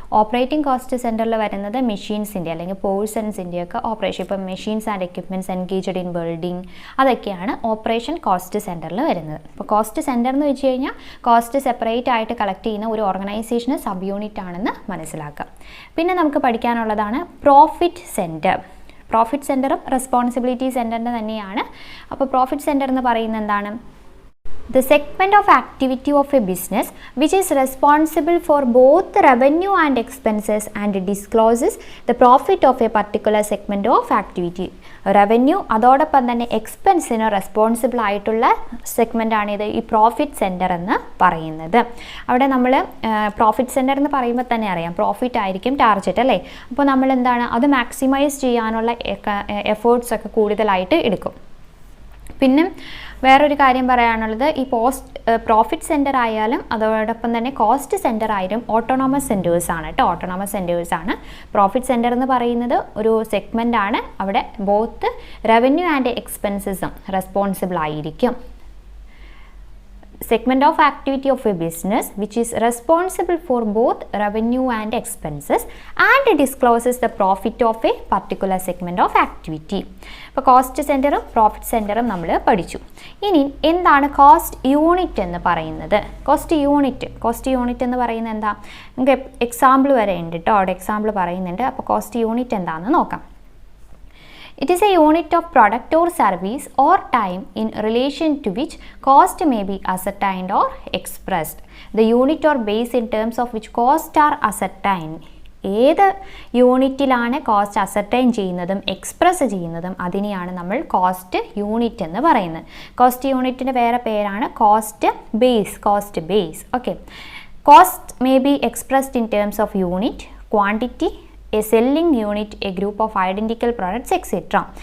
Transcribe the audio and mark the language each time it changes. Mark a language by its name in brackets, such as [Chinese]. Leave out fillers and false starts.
[Malayalam] Operating cost സെൻറ്ററിൽ വരുന്നത് മെഷീൻസിൻ്റെ അല്ലെങ്കിൽ പേഴ്സൺസിൻ്റെയൊക്കെ ഓപ്പറേഷൻ, ഇപ്പം [English] machines and equipments engaged in building, [Malayalam] അതൊക്കെയാണ് ഓപ്പറേഷൻ കോസ്റ്റ് സെൻറ്ററിൽ വരുന്നത്. അപ്പോൾ കോസ്റ്റ് സെൻറ്റർ എന്ന് വെച്ച് കഴിഞ്ഞാൽ കോസ്റ്റ് സെപ്പറേറ്റ് ആയിട്ട് കളക്ട് ചെയ്യുന്ന ഒരു ഓർഗനൈസേഷന് സബ് യൂണിറ്റ് ആണെന്ന് മനസ്സിലാക്കാം. പിന്നെ നമുക്ക് പഠിക്കാനുള്ളതാണ് പ്രോഫിറ്റ് സെൻറ്റർ. പ്രോഫിറ്റ് സെൻറ്ററും റെസ്പോൺസിബിലിറ്റി സെൻറ്ററിൻ്റെ തന്നെയാണ്. അപ്പോൾ പ്രോഫിറ്റ് സെൻറ്റർ എന്ന് പറയുന്നത് എന്താണ്? [English] The segment of activity of a business which is responsible for both revenue and expenses and discloses the profit of a particular segment of activity. [Malayalam] Revenue അതോടൊപ്പം തന്നെ എക്സ്പെൻസിന് responsible ആയിട്ടുള്ള segment ആണിത് ഈ പ്രോഫിറ്റ് സെൻറ്റർ എന്ന് പറയുന്നത്. അവിടെ നമ്മൾ പ്രോഫിറ്റ് സെൻറ്റർ എന്ന് പറയുമ്പോൾ തന്നെ അറിയാം പ്രോഫിറ്റ് ആയിരിക്കും ടാർഗറ്റ് അല്ലേ. അപ്പോൾ നമ്മൾ എന്താണ് അത് മാക്സിമൈസ് ചെയ്യാനുള്ള എഫേർട്സ് ഒക്കെ കൂടുതലായിട്ട് എടുക്കും. പിന്നെ വേറൊരു കാര്യം പറയാനുള്ളത് ഈ പ്രോഫിറ്റ് സെൻറ്റർ ആയാലും അതോടൊപ്പം തന്നെ കോസ്റ്റ് സെൻറ്റർ ആയാലും ഓട്ടോണോമസ് സെൻറ്റേഴ്സ് ആണ് കേട്ടോ. ഓട്ടോണോമസ് സെൻറ്റേഴ്സ് ആണ്. പ്രോഫിറ്റ് സെൻറ്റർ എന്ന് പറയുന്നത് ഒരു സെഗ്മെൻ്റ് ആണ്. അവിടെ [English] both revenue and എക്സ്പെൻസസും [Malayalam] റെസ്പോൺസിബിൾ ആയിരിക്കും. [English] Segment of activity of a business which is responsible for both revenue and expenses and discloses the profit of a particular segment of activity. [Malayalam] അപ്പോൾ cost സെൻറ്ററും profit സെൻറ്ററും നമ്മൾ പഠിച്ചു. ഇനി എന്താണ് cost unit എന്ന് പറയുന്നത്? Cost unit എന്ന് പറയുന്നത് എന്താ? നമുക്ക് എക്സാമ്പിൾ വരെ ഉണ്ട് കേട്ടോ, അവിടെ എക്സാമ്പിൾ പറയുന്നുണ്ട്. അപ്പോൾ കോസ്റ്റ് യൂണിറ്റ് എന്താണെന്ന് നോക്കാം. [English] It is a unit of product or service or time in relation to which cost may be ascertained or expressed. The unit or base in terms of which costs are ascertained. [Malayalam] ഏത് യൂണിറ്റിലാണ് cost ascertain ചെയ്യുന്നതും express ചെയ്യുന്നതും അതിനെയാണ് നമ്മൾ cost unit എന്ന് പറയുന്നത്. Cost യൂണിറ്റിൻ്റെ വേറെ പേരാണ് cost base. [English] Okay, cost may be expressed in terms of unit, quantity, a selling unit, a group of identical products etcetera.